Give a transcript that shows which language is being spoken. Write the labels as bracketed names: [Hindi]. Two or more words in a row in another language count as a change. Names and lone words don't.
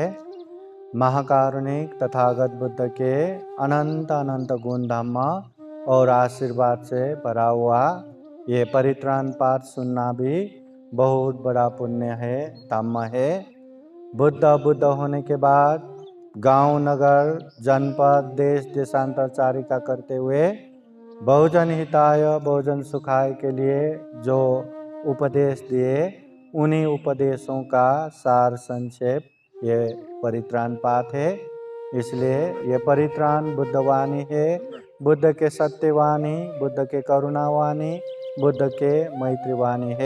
[Hindi] महाकारुणिक तथागत बुद्ध के अनंत अनंत गुण धम्म और आशीर्वाद से भरा हुआ ये परित्राण पाठ सुनना भी बहुत बड़ा पुण्य है, धम्म है। बुद्ध होने के बाद गांव, नगर, जनपद, देश देशांतर चारिका करते हुए [Pali] बहुजन हिताय बहुजन सुखाय [Hindi] के लिए जो उपदेश दिए, उन्हीं उपदेशों का सार संक्षेप ये परित्राण पाठ है। इसलिए ये परित्राण बुद्धवाणी है, बुद्ध के सत्यवाणी, बुद्ध के करुणावाणी, बुद्ध के मैत्रीवाणी है।